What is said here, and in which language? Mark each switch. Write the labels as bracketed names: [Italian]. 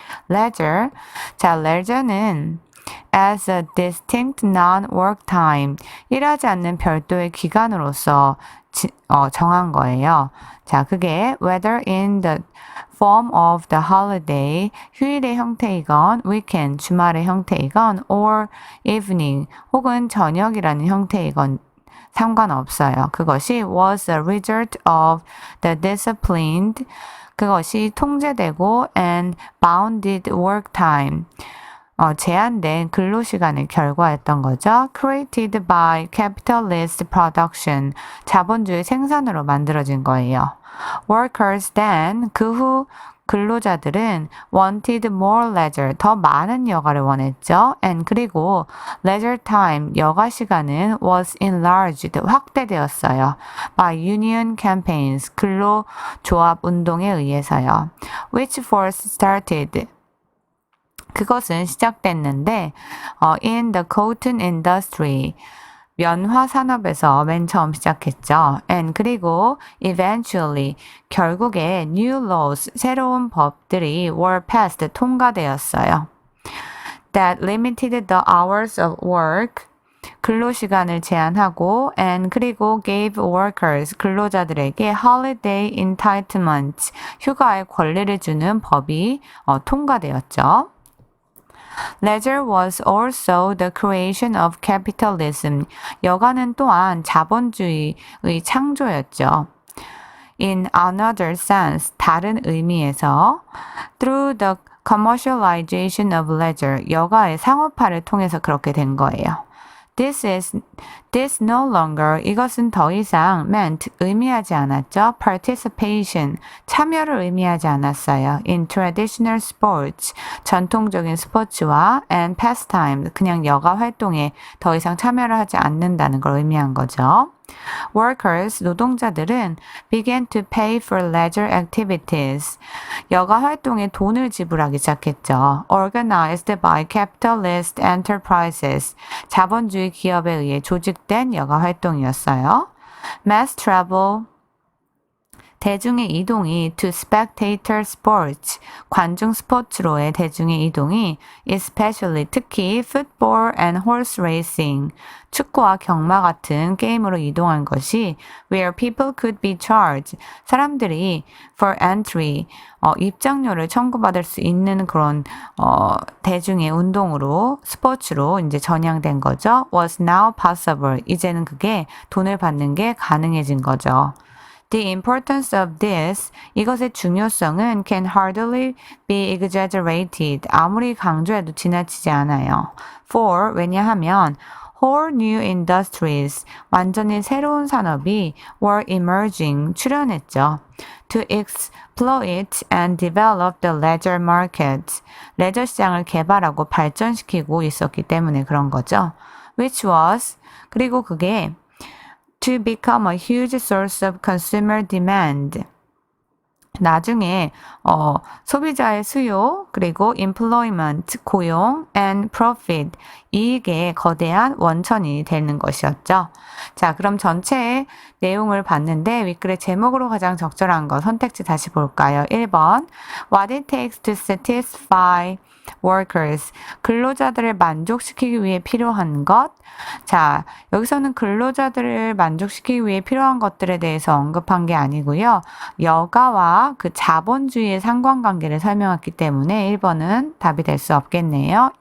[English] leisure. 자, leisure는 as a distinct non-work time. [Korean] 일하지 않는 별도의 기간으로서 정한 거예요. 자, 그게 [English] whether in the form of the holiday, [Korean] 휴일의 형태이건 [English] weekend, [Korean] 주말의 형태이건 [English] or evening, [Korean] 혹은 저녁이라는 형태이건 상관없어요. [English] 그것이 was a result of the disciplined, [Korean] 그것이 통제되고 [English] and bounded work time, [Korean] 제한된 근로시간의 결과였던 거죠. [English] Created by capitalist production, [Korean] 자본주의 생산으로 만들어진 거예요. [English] Workers then, [Korean] 그 후 근로자들은 [English] wanted more leisure, [Korean] 더 많은 여가를 원했죠. [English] And [Korean] 그리고 [English] leisure time, [Korean] 여가 시간은 [English] was enlarged, [Korean] 확대되었어요. [English] By union campaigns, [Korean] 근로조합 운동에 의해서요. [English] Which first started, [Korean] 그것은 시작됐는데 [English] in the cotton industry, [Korean] 면화 산업에서 맨 처음 시작했죠. [English] And [Korean] 그리고 [English] eventually [Korean] 결국에 [English] new laws [Korean] 새로운 법들이 [English] were passed [Korean] 통과되었어요. [English] That limited the hours of work [Korean] 근로시간을 제한하고 [English] and [Korean] 그리고 [English] gave workers [Korean] 근로자들에게 [English] holiday entitlements [Korean] 휴가의 권리를 주는 법이 통과되었죠. [English] Leisure was also the creation of capitalism. [Korean] 여가는 또한 자본주의의 창조였죠. [English] In another sense, [Korean] 다른 의미에서 [English] through the commercialization of leisure, [Korean] 여가의 상업화를 통해서 그렇게 된 거예요. [English] This no longer, [Korean] 이것은 더 이상 [English] meant, [Korean] 의미하지 않았죠. [English] Participation, [Korean] 참여를 의미하지 않았어요. [English] In traditional sports, [Korean] 전통적인 스포츠와 [English] and pastime, [Korean] 그냥 여가 활동에 더 이상 참여를 하지 않는다는 걸 의미한 거죠. [English] Workers, [Korean] 노동자들은 [English] began to pay for leisure activities. [Korean] 여가 활동에 돈을 지불하기 시작했죠. [English] Organized by capitalist enterprises. [Korean] 자본주의 기업에 의해 조직된 여가 활동이었어요. [English] Mass travel. [Korean] 대중의 이동이 [English] to spectator sports, [Korean] 관중 스포츠로의 대중의 이동이 [English] especially [Korean] 특히 [English] football and horse racing, [Korean] 축구와 경마 같은 게임으로 이동한 것이 [English] where people could be charged, [Korean] 사람들이 [English] for entry, [Korean] 입장료를 청구받을 수 있는 그런 대중의 운동으로 스포츠로 이제 전향된 거죠. [English] was now possible, [Korean] 이제는 그게 돈을 받는 게 가능해진 거죠. [English] The importance of this, [Korean] 이것의 중요성은 [English] can hardly be exaggerated. [Korean] 아무리 강조해도 지나치지 않아요. [English] For, [Korean] 왜냐하면 [English] whole new industries, [Korean] 완전히 새로운 산업이 [English] were emerging, [Korean] 출현했죠. [English] To exploit and develop the leisure market, [Korean] 레저 시장을 개발하고 발전시키고 있었기 때문에 그런 거죠. [English] Which was, [Korean] 그리고 그게 [English] to become a huge source of consumer demand. [Korean] 나중에 소비자의 수요, 그리고 [English] employment, [Korean] 고용, [English] and profit, [Korean] 이익의 거대한 원천이 되는 것이었죠. 자, 그럼 전체 내용을 봤는데 윗글의 제목으로 가장 적절한 거 선택지 다시 볼까요? [English] 1번 What it takes to satisfy workers. [Korean] 근로자들을 만족시키기 위해 필요한 것. 자, 여기서는 근로자들을 만족시키기 위해 필요한 것들에 대해서 언급한 게 아니고요. 여가와 그 자본주의의 상관관계를 설명했기 때문에 1번은 답이 될 수 없겠네요.